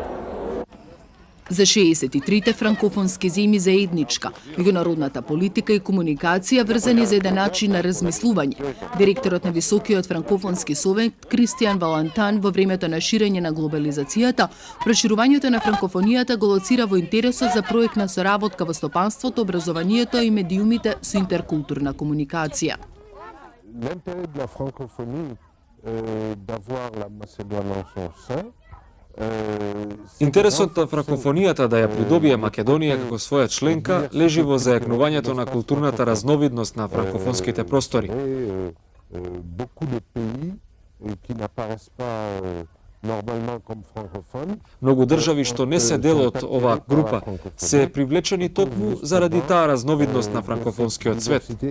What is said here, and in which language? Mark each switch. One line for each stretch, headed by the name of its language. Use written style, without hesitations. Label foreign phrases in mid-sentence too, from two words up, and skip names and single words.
Macedonian: За 63-те франкофонски земи заедничка, меѓународната политика и комуникација врзани за еден начин на размислување. Директорот на Високиот франкофонски совет Кристијан Валантан во времето на ширење на глобализацијата, проширувањето на франкофонијата го лоцира во интересот за проектна соработка во стопанството, образованието и медиумите со интеркултурна комуникација.
French: L'intérêt de la francophonie d'avoir la Macédoine en son sein.
Macedonian: Интересот на франкофонијата да ја придобие Македонија како своја членка лежи во зајакнувањето на културната разновидност на франкофонските простори. Многу држави што не се дел од оваа група се привлечени токму заради таа разновидност на франкофонскиот свет.